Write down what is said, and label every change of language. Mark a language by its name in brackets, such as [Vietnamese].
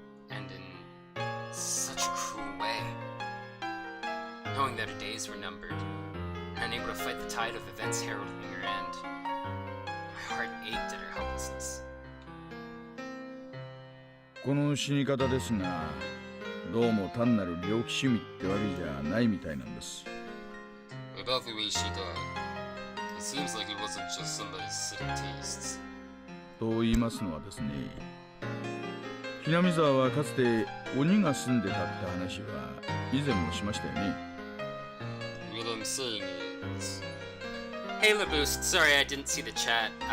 [English] And in such a cruel way. Knowing that her days were numbered, and unable to fight the tide of events heralding her end, my heart ached at her helplessness. [Japanese] この死に方ですが、どうも単なる猟奇趣味ってわけじゃないみたいなんです。 [English] About the way she died, it seems like it wasn't just somebody's sitting tastes. [Japanese] と言いますのはですね、ひなみ沢はかつて鬼が住んでたって話は以前もしましたよね。 [English] What I'm saying is... Hey Laboost, sorry I didn't see the chat.